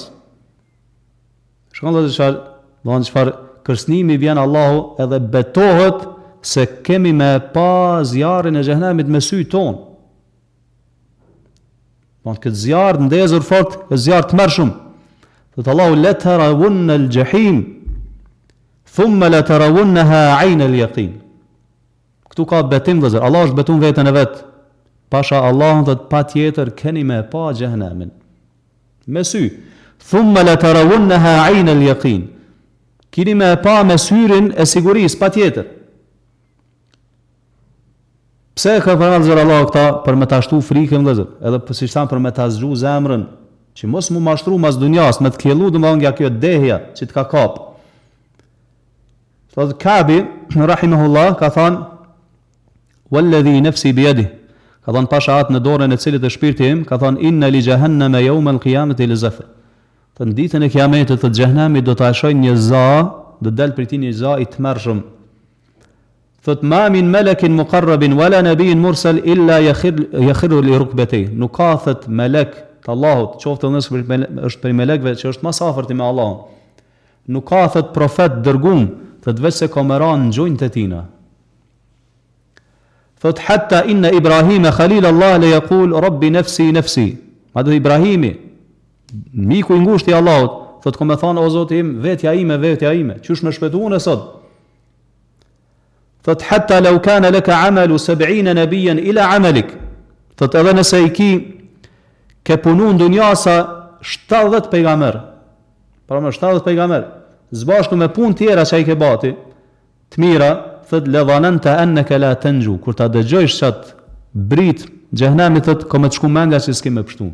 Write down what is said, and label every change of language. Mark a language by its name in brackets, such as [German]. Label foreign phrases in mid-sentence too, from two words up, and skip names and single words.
[Albanian] Shkon vëllezër çfarë kërcënimi vjen Allahu edhe betohet se kemi me pa zjarrin e xhehenemit me sy ton. Mund këtë zjarr ndezur fort, zjarr të mërshëm. [Arabic] Thot Allahu لترون الجحيم ثم لترونها عين اليقين. [Albanian] Këtu ka betim vëllezër, Allah është betun veten e vet. Pasha Allahun thot patjetër keni me pa xhehenemin. Me sy. [Arabic] ثم لترونها عين اليقين. [Albanian] Kini me pa me syrin e sigurisë patjetër. Pse ka përmendur Allah këta për me ta shtu frikën vëllezër, edhe po siç thamë për me ta zgju zemrën, që mos mu mashtru mas dunjas, me të kjellu domethënë nga kjo dehja që të ka kap. Thot Kabi rahimahullah ka thënë [Arabic] والذي نفسي بيده, [Albanian] ka thënë pasha atë në dorën e cilit e shpirti im, ka thënë [Arabic] إن لجهنم يوم القيامة لزفرة. [Albanian] Të ditën e kiametit të xhehenamit do ta shojnë një za, do dal prej tij një za i tmerrshëm. [Arabic] Thot ما من ملك مقرب ولا نبي مرسل إلا يخر لركبتيه. [Albanian] Nuk ka thot melek të Allahut, qoftë nëse është për melekëve që është më së afërti me Allahun. Nuk ka thot profet dërguar, thot vetë se ka më ranë në gjunjtë e tina. [Arabic] Thot حتى إن إبراهيم خليل الله ليقول رب نفسي نفسي. [Albanian] Madje Ibrahimi, miku i ngushtë i Allahut, thot kom e thon o Zoti im, vetja ime, çysh më shpëtuan e sot. [Arabic] Thot حتى لو كان لك عمل 70 نبيا إلى عملك. [Albanian] Thot edhe nëse i ke punu në dunja sa 70 pejgamber. Pra më 70 pejgamber. Zbashku me punë tjera që i ke bati, të mira, thot [Arabic] لظننت أنك لا تنجو. [Albanian] Kur ta dëgjojsh çat brit xhehenami, thot kom të shku mendja se s'ke më pështu.